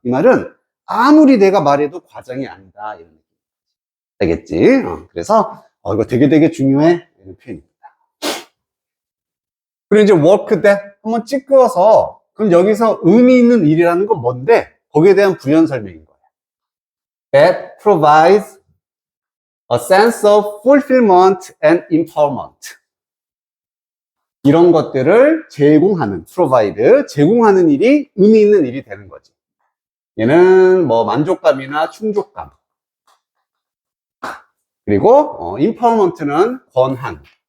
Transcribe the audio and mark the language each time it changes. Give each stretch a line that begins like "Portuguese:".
Korean: 이 말은 아무리 내가 말해도 과장이 아니다. 이런 얘기. 되겠지? 그래서 이거 되게 중요해. 이런 표현입니다. 그리고 이제 work that 한번 찍어서 그럼 여기서 의미 있는 일이라는 건 뭔데? 거기에 대한 부연 설명인 거야.
English: That provides a sense of fulfillment and empowerment.
Korean: 이런 것들을 제공하는, provide, 제공하는 일이 의미 있는 일이 되는 거지. 얘는 뭐 만족감이나 충족감. 그리고 empowerment는 권한.